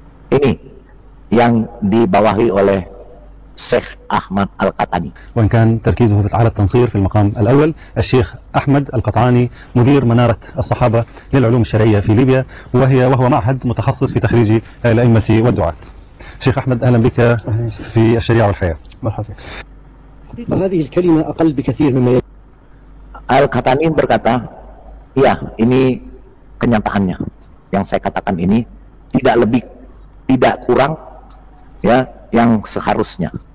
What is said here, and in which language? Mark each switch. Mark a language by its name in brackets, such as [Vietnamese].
[Indonesian] Ini yang dibawahi oleh الشيخ أحمد القطعني. [Arabic] وإن كان تركيزه على التنصير في المقام الأول، الشيخ أحمد القطعني مدير منارة الصحابة للعلوم الشرعية في ليبيا، وهو معهد متخصص في تخريج الأئمة والدعاة. شيخ أحمد، أهلا بك في الشريعة والحياة. مرحبا. هذه الكلمة أقل بكثير مما [Indonesian] Al-Qahtani berkata, Iya, ini kenyataannya. Yang saya katakan ini tidak lebih, tidak kurang, ya, yang seharusnya.